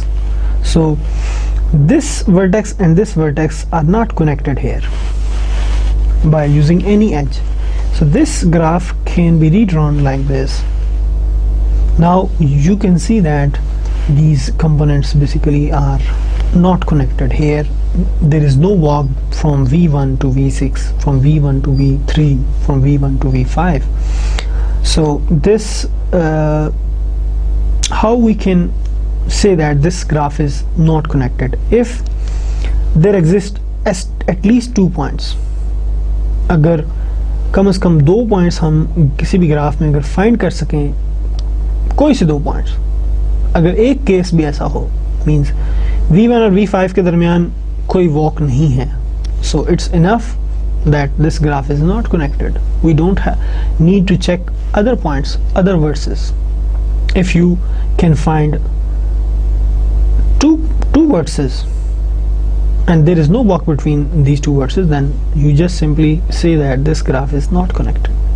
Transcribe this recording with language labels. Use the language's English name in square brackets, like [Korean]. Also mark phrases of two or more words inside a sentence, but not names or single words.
[English] So this vertex and this vertex are not connected here by using any edge. So this graph can be redrawn like this. Now you can see that these components basically are not connected. Here there is no walk from V1 to V6, from V1 to V3, from V1 to V5. So this how we can say that this graph is not connected? If there exist at least 2 points, [Hindi] अगर कम से कम 2 पॉइंट्स हम किसी भी ग्राफ में अगर फाइंड कर सकें, कोई से 2 पॉइंट्स, अगर एक केस भी ऐसा हो, मींस V1 और V5 के दरमियान कोई वॉक नहीं है, [English] so it's enough that this graph is not connected. We don't need to check other points, other vertices. If you can find two vertices and there is no walk between these two vertices, then you just simply say that this graph is not connected.